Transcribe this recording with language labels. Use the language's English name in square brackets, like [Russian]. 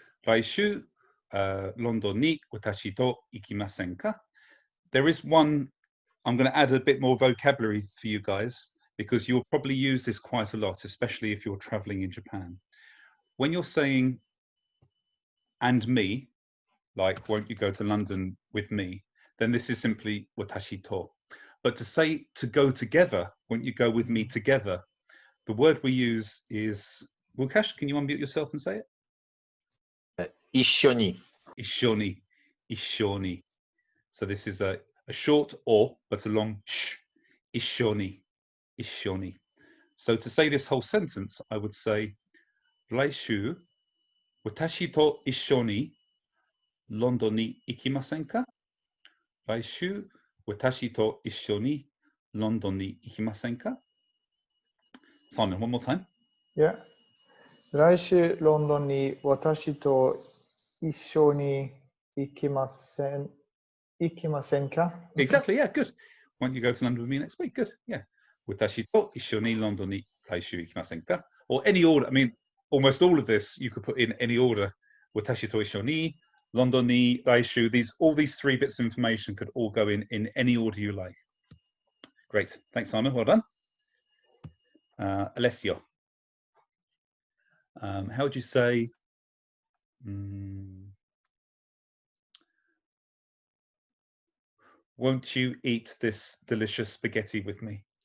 [Japanese] 来週、ロンドンに私と行きませんか? [English] There is one, I'm going to add a bit more vocabulary for you guys, because you'll probably use this quite a lot, especially if you're traveling in Japan. When you're saying and me, like won't you go to London with me, then this is simply [Japanese] watashi to. [English] But to say to go together, won't you go with me together, the word we use is, Wukash, can you unmute yourself and say it? [Japanese] 一緒に Ishoni, ishoni. [English] So this is a short or, but a long sh. [Japanese] Ishoni, ishoni. [English] So to say this whole sentence, I would say, [Japanese] 来週、私と一緒にロンドンに行きませんか? 来週、私と一緒にロンドンに行きませんか? [English] Simon, one more time. Yeah. [Japanese] 来週ロンドンに私と一緒に行きませんか? [English] Exactly, yeah, good. Won't you go to London with me next week? Good, yeah. [Japanese] 私と一緒にロンドンに来週行きませんか? [English] Or any order. I mean, almost all of this you could put in any order. [Japanese] 私と一緒にロンドンに来週. [English] All these three bits of information could all go in any order you like. Great, thanks Simon, well done. Alessio, how would you say, won't you eat this delicious spaghetti with me?